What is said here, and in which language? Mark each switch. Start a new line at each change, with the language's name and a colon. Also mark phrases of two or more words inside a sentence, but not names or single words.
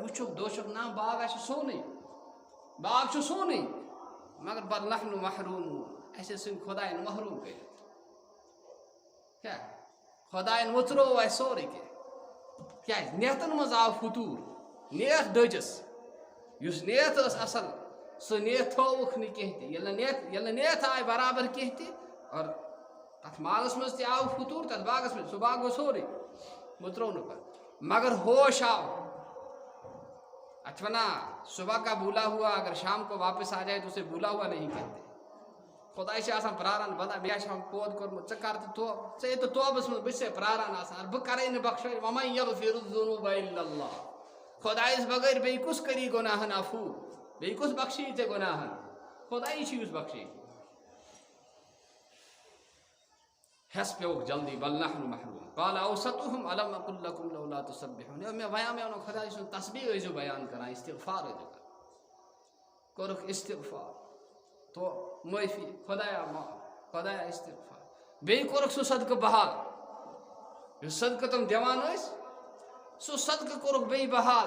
Kashmiri: وٕچھُکھ دوٚچھُکھ نا باغ آسہِ سونُے، باغ چھُ سونُے، مگر
Arabic: بل نحن محروٗمون،
Kashmiri: اَسہِ ژھٕنۍ خۄدایَن محروٗم کٔرِتھ، کیٛاہ خۄدایَن وٕژروو اَسہِ سورُے کینٛہہ، کیٛازِ نیتَن منٛز آو فطوٗر، نیت دٔجِس، یُس نیت ٲس اَصٕل سۄ نیت تھٲوُکھ نہٕ کینٛہہ تہِ، ییٚلہِ نہٕ نیت آے برابر کینٛہہ تہِ، اور تَتھ مالَس منٛز تہِ آو فطوٗر، تَتھ باغَس منٛز، سُہ باغ گوٚو سورُے، وٕژروو نہٕ پَتہٕ، مگر ہوش آو۔
Urdu: اچھا نا صبح کا بھولا ہوا اگر شام کو واپس آ جائے تو اسے بھولا ہوا نہیں کہتے،
Kashmiri: خداے چھِ آسان پراران بندا مےٚ آسہِ ہا پود کوٚرمُت ژٕ کر تہٕ توبہٕ، ژٕ ییٚتہِ توبس منٛز بہٕ چھُسے پراران آسان، بہٕ کرے نہٕ بخشٲے،
Arabic: وَمَن یغفر الذُنوٗبَ اِلَّا اللّٰہ،
Kashmiri: خۄدایَس بغٲر بیٚیہِ کُس کری گۄناہن عفوٗ، بیٚیہِ کُس بخشی ژےٚ گۄناہن، خۄدایی چھُ یُس بخشی۔ ہٮ۪س پیوٚوُکھ جلدی
Arabic: بل نحن محروٗم، قال اوسطُہُم الم اقل لکم لولا تسبحون،
Kashmiri: مےٚ ووٚن خۄداے سُنٛد تسبیح ٲسۍزیو بیان کران، استغفار ٲسۍزیو کران، کوٚرُکھ استغفار تو معٲفی، خۄدایا معاف، خۄدایا استغفار، بیٚیہِ کوٚرُکھ سُہ صدقہٕ بحال، یُس صدقہٕ تِم دِوان ٲسۍ سُہ صدقہٕ کوٚرُکھ بیٚیہِ بحال۔